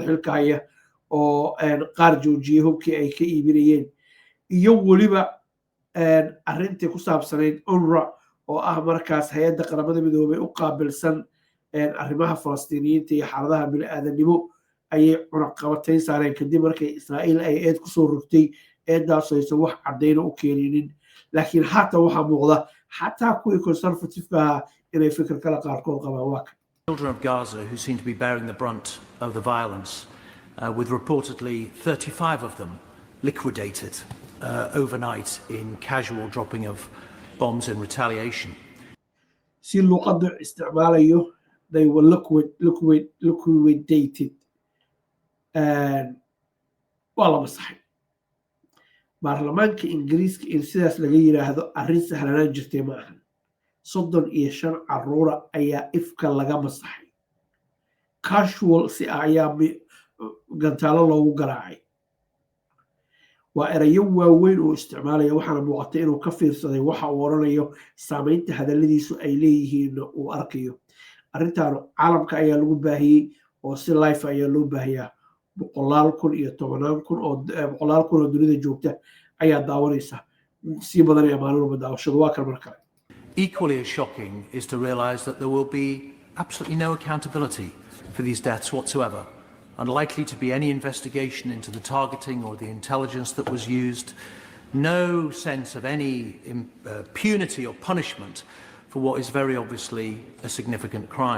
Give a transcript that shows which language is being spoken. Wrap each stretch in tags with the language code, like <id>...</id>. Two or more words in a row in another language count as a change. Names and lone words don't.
<so>xilka haya oo qaar joojiyay hubkii ay ka iibinayeen iyo weliba arrintii ku saabsanayd UNRWA oo ah markaas hay-adda qaramada midoobay u qaabilsan arrimaha falastiiniyiinta iyo xaaladaha bini'aadanimo ayay cunaqabatayn saareen kadib markay israa'iil ay eed kusoo rogtay eedaas aysan wax caddayna u keeninin laakiin haatan waxaa muuqda xataa kuwii conservative-ka ahaa inay fikir kala qaarkood qabaan waa kan</so> <en>Children of Gaza who seem to be bearing the brunt of the violence, with reportedly 35 of them liquidated overnight in casual dropping of bombs in retaliation.</en> <so>si luqaddu isticmaalayo</so> <en>they were liquidated</en> <so>waa la masaxay baarlamaanka ingiriiska in sidaas laga yiraahdo arrin sahlanaan jirtay ma ahan 35 caruura ayaa ifka laga masaxay casual si ayaa gantaalo loogu garaacay waa erayo waaweyn oo isticmaalaya waxaana muuqatay inuu ka fiirsaday waxa uu oranayo saamaynta hadalladiisu ay leeyihiin uu arkayo arrintan caalamka ayaa lagu baahiyey oo si live ayaa loo baahiyaa 100,000 iyo 10,000 oo 100,000 oo dunida joogta ayaa daawanaysa si badan ee maalin walba daawashadu waa kan mar kale</so> <en>Equally as shocking is to realise that there will be absolutely no accountability for these deaths whatsoever. Unlikely to be any investigation into the targeting or the intelligence that was used. No sense of any punity or punishment for what is very obviously a significant crime.</en>